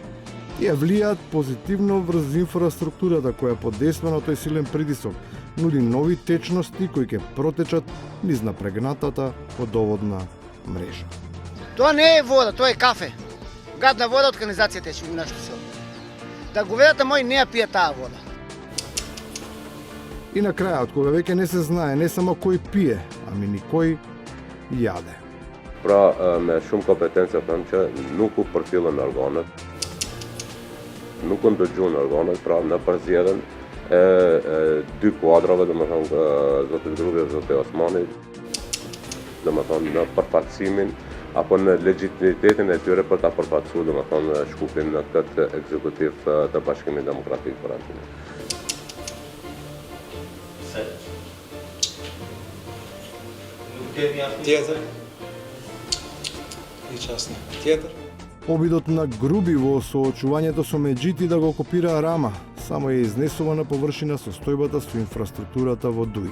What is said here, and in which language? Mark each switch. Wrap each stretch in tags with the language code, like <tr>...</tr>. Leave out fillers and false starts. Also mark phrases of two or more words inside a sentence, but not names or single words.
<mk>Тие влијаат позитивно врз инфраструктурата која под дејство на тој силен притисок нуди нови течности кои ќе протечат низ напрегнатата водоводна мрежа. Тоа не е вода, тоа е кафе. Гадна вода од канализацијата е у нашето село. Да говедата мој не ја пие таа вода. И на крајот, кога веќе не се знае не само кој пие, ами ни кој јаде.</mk> <sq>Pra me shumë kompetenca thënë që nuk u përfillën organet, nuk u ndëgjuan organet, pra në përzgjedhjen e dy kuadrave, domethënë zotit Grupi dhe zoti Osmani, domethënë në përfaqësimin apo në legitimitetin e tyre për ta përfaqësuar domethënë Shkupin në këtë ekzekutiv të Bashkimit Demokratik për Antinë.</sq> <mk>Театар и частни театар. Обидот на Груби во соочувањето со Меджити да го копира Рама само е изнесува на површина состојбата со инфраструктурата во Дуи.</mk>